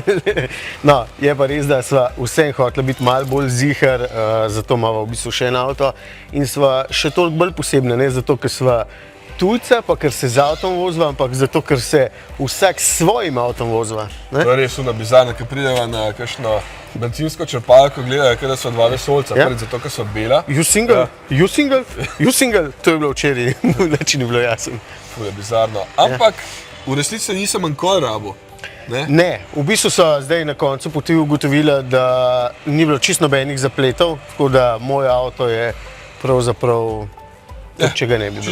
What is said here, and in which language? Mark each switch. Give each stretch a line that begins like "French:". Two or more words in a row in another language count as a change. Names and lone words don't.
Slovenian: No, je pa res, da sva vsem hotela biti malo bolj ziher, zato imava v bistvu še en avto in sva še toliko bolj posebna, ne zato, ker sva tujca, pa ker se z avtom vozva, ampak zato, ker se vsak s svojim avtom vozva. To je res bizarno, ker prideva na kakšno bencinsko črpalko, gledajo, da so dva vesolca, prvi zato, ker so bela.
English: You single? You single? You single?
Slovenian: To je bilo včeraj, neči ni bilo jasno. To je bizarno. Ampak v resnici nisem nikoli rabil. Ne, v bistvu so zdaj na koncu poti ugotovila, da ni bilo čisto nobenih zapletov, tako da moj avto je pravzaprav če ga ne bi bilo.